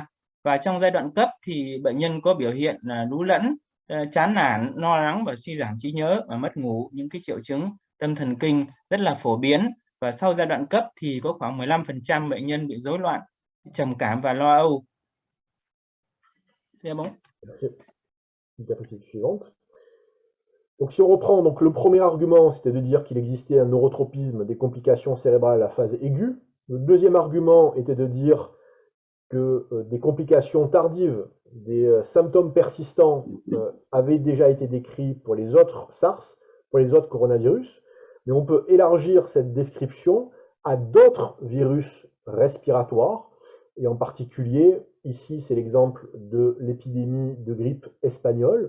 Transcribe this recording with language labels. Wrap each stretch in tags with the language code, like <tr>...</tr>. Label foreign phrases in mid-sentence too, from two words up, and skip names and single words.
<vi>Và trong giai đoạn cấp thì bệnh nhân có biểu hiện lú lẫn, chán nản, lo lắng và suy giảm trí nhớ và mất ngủ, những cái triệu chứng tâm thần kinh rất là phổ biến. Và sau giai đoạn cấp thì có khoảng 15% bệnh nhân bị rối loạn trầm cảm và lo âu.</vi> <fr>C'est bon. Merci. Diapositive suivante. Donc si on reprend, donc le premier argument, c'était de dire qu'il existait un neurotropisme des complications cérébrales à la phase aiguë. Le deuxième argument était de dire que des complications tardives, des symptômes persistants avaient déjà été décrits pour les autres SARS, pour les autres coronavirus, mais on peut élargir cette description à d'autres virus respiratoires, et en particulier, ici c'est l'exemple de l'épidémie de grippe espagnole.</fr>